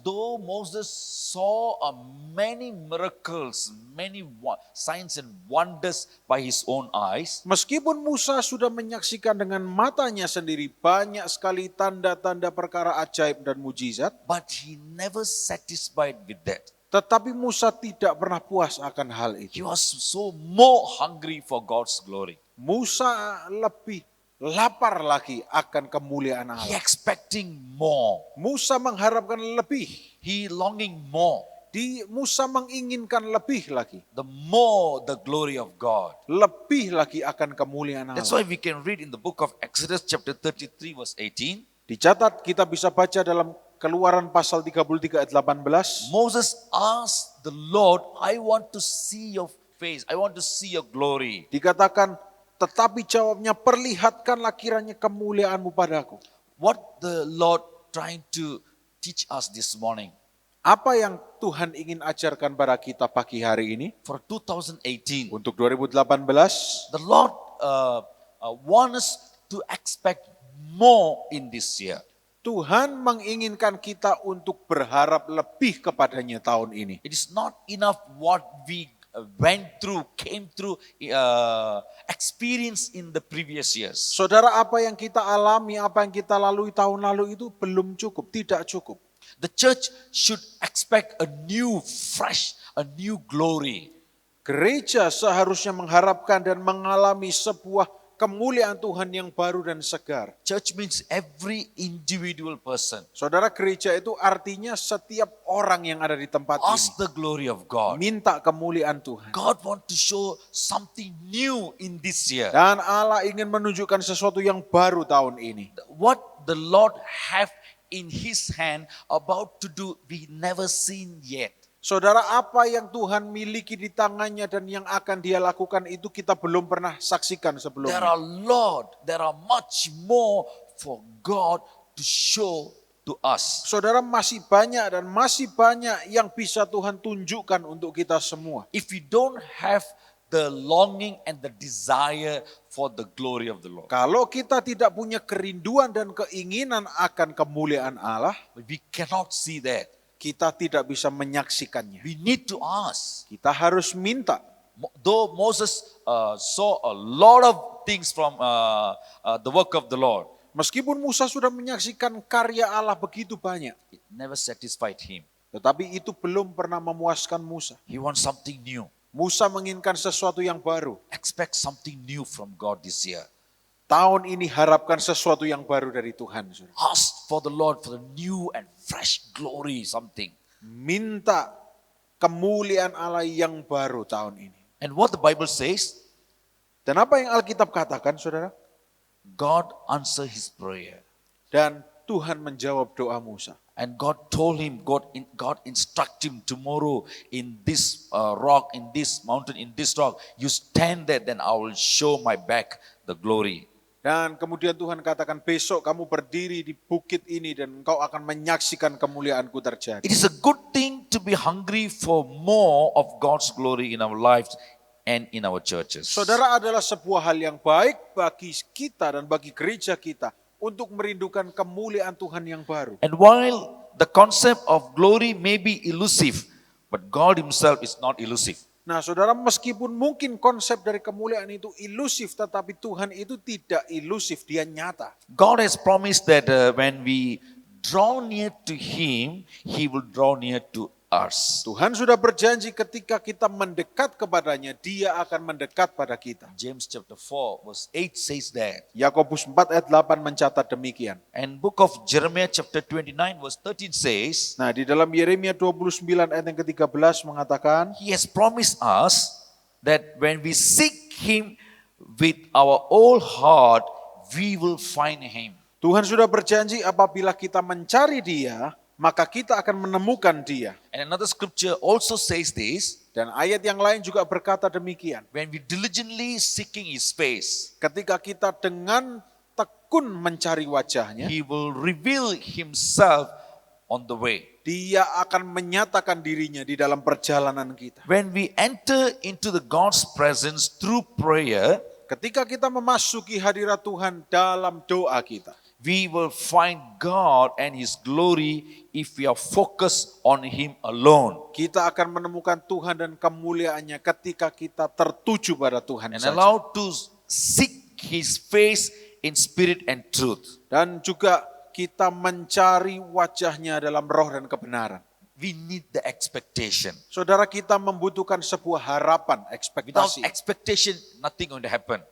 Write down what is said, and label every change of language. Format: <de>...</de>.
<en>though Moses saw many miracles, many signs and wonders by his own eyes,</en> <id>meskipun Musa sudah menyaksikan dengan matanya sendiri banyak sekali tanda-tanda perkara ajaib dan mujizat,</id> <en>but he never satisfied with that.</en> <id>tetapi Musa tidak pernah puas akan hal</id> <en>He</en> <id>itu.</id> <en>was so more hungry for God's glory.</en> <id>Musa lebih lapar lagi akan kemuliaan</id> <en>He expecting more.</en> <id>Musa mengharapkan lebih.</id> <en>He longing more.</en> <id>Musa menginginkan lebih lagi.</id> <en>The more the glory of God.</en> <id>Lebih lagi akan kemuliaan</id> <en>That's</en> <id>Allah.</id> <en>why we can read in the book of Exodus chapter 33 verse 18.</en> <id>Dicatat kita bisa baca dalam Keluaran pasal 33 ayat 18.</id> <en>Moses asked the Lord, I want to see your face. I want to see your glory.</en> <id>Dikatakan, tetapi jawabnya, perlihatkanlah kiranya kemuliaanmu padaku.</id> <en>What the Lord trying to teach us this morning?</en> <id>Apa yang Tuhan ingin ajarkan pada kita pagi hari ini?</id> <en>For 2018,</en> <id>Untuk 2018,</id> <en>the Lord wants us to expect more in this year.</en> <id>Tuhan menginginkan kita untuk berharap lebih kepadanya tahun ini.</id> <en>It is not enough what we went through, came through, experience in the previous years.</en> <id>Saudara, apa yang kita alami, apa yang kita lalui tahun lalu itu belum cukup, tidak cukup.</id> <en>The church should expect a new, fresh, a new glory.</en> <id>Gereja seharusnya mengharapkan dan mengalami sebuah kemuliaan Tuhan yang baru dan segar.</id> <en>Church means every individual person.</en> <id>Saudara, gereja itu artinya setiap orang yang ada di tempat</id> <en>Ask</en> <id>ini.</id> <en>the glory of God.</en> <id>Minta kemuliaan Tuhan.</id> <en>God want to show something new in this year.</en> <id>Dan Allah ingin menunjukkan sesuatu yang baru tahun ini.</id> <en>What the Lord have in His hand about to do, we never seen yet.</en> <id>Saudara, apa yang Tuhan miliki di tangannya dan yang akan Dia lakukan itu kita belum pernah saksikan sebelumnya.</id> <en>There are much more for God to show to us.</en> <id>Saudara, masih banyak dan masih banyak yang bisa Tuhan tunjukkan untuk kita semua.</id> <en>If we don't have the longing and the desire for the glory of the Lord,</en> <id>Kalau kita tidak punya kerinduan dan keinginan akan kemuliaan Allah,</id> <en>we cannot see that.</en> <id>kita tidak bisa menyaksikannya.</id> <en>We need to ask.</en> <id>Kita harus minta.</id> <en>Though Moses saw a lot of things from the work of the Lord,</en> <id>Meskipun Musa sudah menyaksikan karya Allah begitu banyak,</id> <en>it never satisfied him.</en> <id>tetapi itu belum pernah memuaskan Musa.</id> <en>He wants something new.</en> <id>Musa menginginkan sesuatu yang baru.</id> <en>Expect something new from God this year.</en> <id>Tahun ini harapkan sesuatu yang baru dari Tuhan. Saudara.</id> <en>Ask for the Lord for the new and fresh glory, something.</en> <id>Minta kemuliaan Allah yang baru tahun ini.</id> <en>And what the Bible says,</en> <id>Dan apa yang Alkitab katakan, saudara?</id> <en>God answered his prayer.</en> <id>Dan Tuhan menjawab doa Musa.</id> <en>And God told him, God instructed him tomorrow in this rock, in this mountain, in this rock. You stand there, then I will show my back the glory.</en> <id>Dan kemudian Tuhan katakan, besok kamu berdiri di bukit ini dan engkau akan menyaksikan kemuliaanku terjadi.</id> <en>It is a good thing to be hungry for more of God's glory in our lives and in our churches.</en> <id>Saudara, adalah sebuah hal yang baik bagi kita dan bagi gereja kita untuk merindukan kemuliaan Tuhan yang baru.</id> <en>And while the concept of glory may be elusive, but God himself is not elusive.</en> <id>Nah, saudara, meskipun mungkin konsep dari kemuliaan itu ilusif, tetapi Tuhan itu tidak ilusif, dia nyata.</id> <en>God has promised that when we draw near to him, he will draw near to us.</en> <id>Tuhan sudah berjanji ketika kita mendekat kepadanya, dia akan mendekat pada kita.</id> <en>James chapter 4 verse 8 says that.</en> <id>Yakobus 4 ayat 8 mencatat demikian.</id> <en>And book of Jeremiah chapter 29 verse 13 says,</en> <id>Nah, di dalam Yeremia 29 ayat yang ke-13 mengatakan,</id> <en>he has promised us that when we seek him with our whole heart, we will find him.</en> <id>Tuhan sudah berjanji apabila kita mencari dia, maka kita akan menemukan dia.</id> <en>And another scripture also says this,</en> <id>Dan ayat yang lain juga berkata demikian.</id> <en>when we diligently seeking his face,</en> <id>Ketika kita dengan tekun mencari wajahnya,</id> <en>he will reveal himself on the way.</en> <id>dia akan menyatakan dirinya di dalam perjalanan kita.</id> <en>When we enter into the God's presence through prayer,</en> <id>Ketika kita memasuki hadirat Tuhan dalam doa kita,</id> <en>we will find God and his glory if we are focused on him alone</en> <id>kita akan menemukan Tuhan dan kemuliaannya ketika kita tertuju pada Tuhan</id> <en>and</en> <id>saja.</id> <en>allow to seek his face in spirit and truth.</en> <id>Dan juga kita mencari wajahnya dalam roh dan kebenaran.</id> <en>We need the expectation.</en> <id>Saudara, kita membutuhkan sebuah harapan,</id> <en>Without</en> <id>ekspektasi.</id> <en>expectation, nothing going to happen.</en>